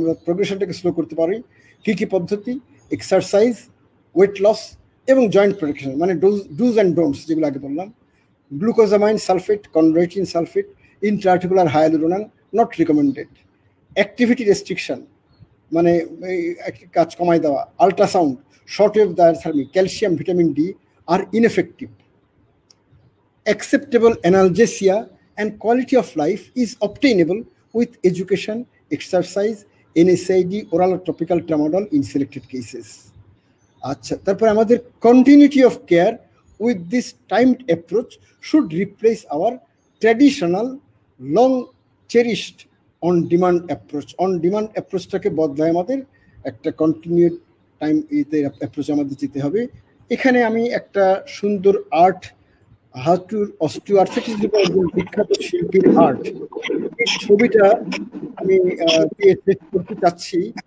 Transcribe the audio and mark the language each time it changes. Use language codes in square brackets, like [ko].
[bn] আমরা প্রোগ্রেশনটাকে স্লো করতে পারি। কী কী পদ্ধতি? এক্সারসাইজ, ওয়েট লস এবং জয়েন্ট প্রোটেকশন, মানে [en] dos and don'ts [bn] যেগুলো আগে বললাম। গ্লুকোজামাইন sulphate, chondroitin sulphate, ইন্ট্রাআর্টিকুলার হায়ালুরোনান not recommended. Activity restriction, মানে কাজ কমাই দেওয়া। Ultrasound, shortwave diathermy, calcium, vitamin D আর ineffective. [en] Acceptable analgesia and quality of life is obtainable with education, exercise, NSAID, oral or topical tramadol in selected cases. [bn] আচ্ছা, তারপর আমাদের [en] continuity of care with this timed approach should replace our traditional long cherished on demand approach. [bn] On demand approachটাকে বদলায় আমাদের একটা continued time approach আমাদের যেতে হবে। এখানে আমি একটা সুন্দর আর্ট, হাতুর অস্টিওআর্থ্রাইটিস একজন বিখ্যাত শিল্পীর আর্ট, এই ছবিটা আমি করতে চাচ্ছি।